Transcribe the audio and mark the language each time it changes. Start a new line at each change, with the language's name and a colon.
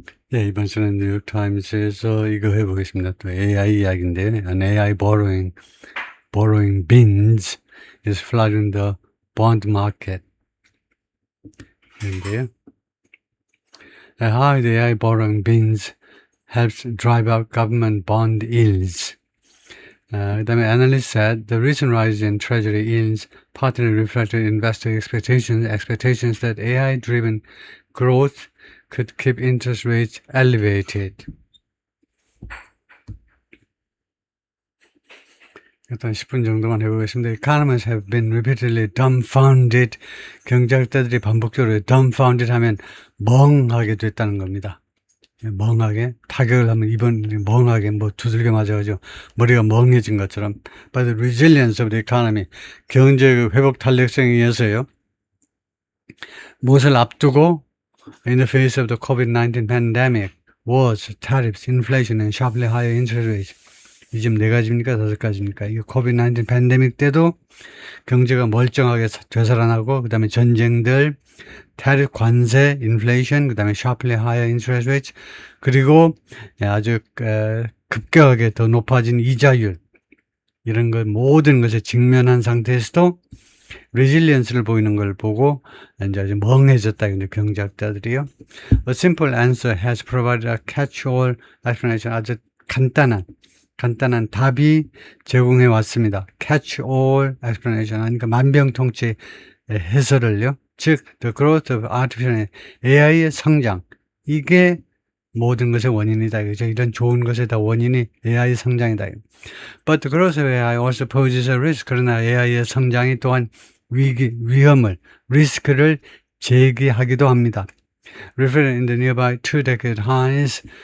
Korean: 네, 이번 시간에 뉴욕타임즈에서 이거 해보겠습니다. 또 AI 이야기인데,
English: an AI borrowing binge is flooding the bond market.
Korean: 인데요.
English: How the AI borrowing binge helps drive up government bond yields.
Korean: 그다음에
English: analysts said the recent rise in treasury yields partly reflected investor expectations that AI-driven growth could keep interest rates elevated.
Korean: 일단 10분 정도만 해보겠습니다.
English: Economists have been repeatedly dumbfounded.
Korean: 경제학자들이 반복적으로 dumbfounded 하면 멍하게 됐다는 겁니다. 멍하게 타격을 하면 이번 멍하게 뭐 두들겨 맞아가지고 머리가 멍해진 것처럼
English: by the resilience of the economy
Korean: 경제의 회복 탄력성에 의해서요. 무엇을 앞두고
English: in the face of the COVID-19 pandemic, wars, tariffs, inflation and sharply higher interest rates.
Korean: 이 지금 4가지입니까? 5가지입니까? 이 COVID-19 팬데믹 때도 경제가 멀쩡하게 되살아나고 그 다음에 전쟁들, 타리프 관세, 인플레이션, 그 다음에
English: sharply higher interest rates,
Korean: 그리고 아주 급격하게 더 높아진 이자율, 이런 것 모든 것에 직면한 상태에서도 resilience를 보이는 걸 보고 이제 아주 멍해졌다. 근데 경제학자들이요.
English: A simple answer has provided a catch-all explanation.
Korean: 아주 간단한 답이 제공해 왔습니다.
English: catch-all explanation.
Korean: 그러니까 만병통치 해설을요. 즉,
English: the growth of artificial AI의
Korean: 성장. 이게 모든 것의 원인이다. 그죠? 이런 좋은 것의 다 원인이 AI 성장이다.
English: But the growth of AI also poses a risk.
Korean: 그러나 AI의 성장이 또한 위험을, 리스크를 제기하기도 합니다.
English: Referred in the nearby 2-decade highs.